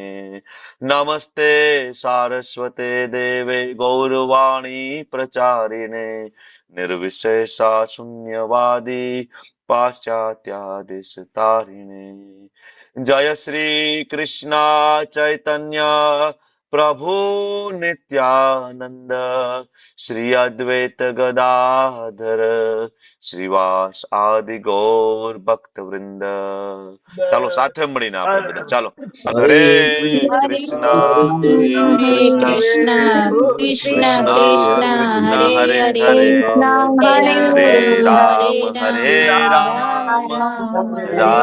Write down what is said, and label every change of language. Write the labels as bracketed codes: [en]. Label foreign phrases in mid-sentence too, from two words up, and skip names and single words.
[sa] नमस्ते सारस्वते देवे गौरवाणी प्रचारिणे निर्विशेषा शून्यवादी पाश्चात्यादेशतारिणे. जय श्री कृष्णा चैतन्य प्रभु नित्यानंद श्री अद्वैत गदाधर श्रीवास आदि गौर भक्त वृंद. [gu] ચાલો સાથે મળીને આપણે બધા ચાલો. હરે કૃષ્ણ હરે હરે કૃષ્ણ કૃષ્ણ કૃષ્ણ કૃષ્ણ કૃષ્ણ કૃષ્ણ હરે હરે હરે હરે હરે હરે રામ રામ હરે રામ રામ હરે